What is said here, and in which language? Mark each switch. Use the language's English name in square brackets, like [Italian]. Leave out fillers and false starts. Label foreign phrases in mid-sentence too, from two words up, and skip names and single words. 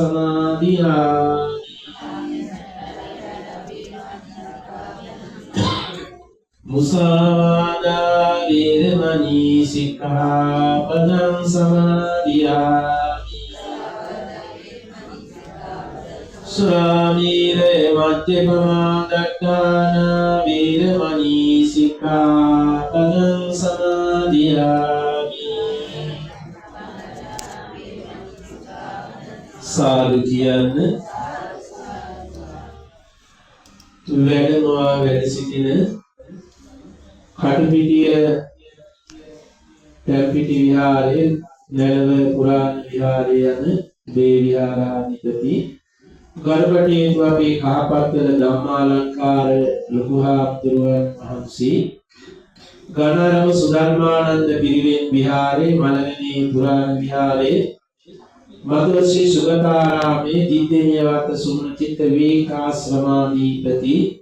[Pali] සමාදියාමි මුසාවාදා වේරමණී සික්ඛාපදං සමාදියාමි සුරාමීරේ මජ්ජපමාදට්ඨාන වීරමණී සික්ඛාපදං සමාදියාමි [Sinhala] සාදු කියන්න වැඩමවා වැඩ සිටින කටුපිටිය පැම්පිටි විහාරයේ නැලව පුරාණ විහාරයේ යන දේ විහාරාධිපති ගරුකටයුතු අපේ කාපත්තල ධම්මාලංකාර ලොකු හාමුදුරුවන් වහන්සේ ගණරම සුධර්මානන්ද පිරිවෙන් විහාරයේ මලගනේ පුරාණ විහාරයේ මధుර ශ්‍රී සුගතාරාමේ දිද්දේනියවත සුමන චිත්ත විවේකාශ්‍රමාධිපති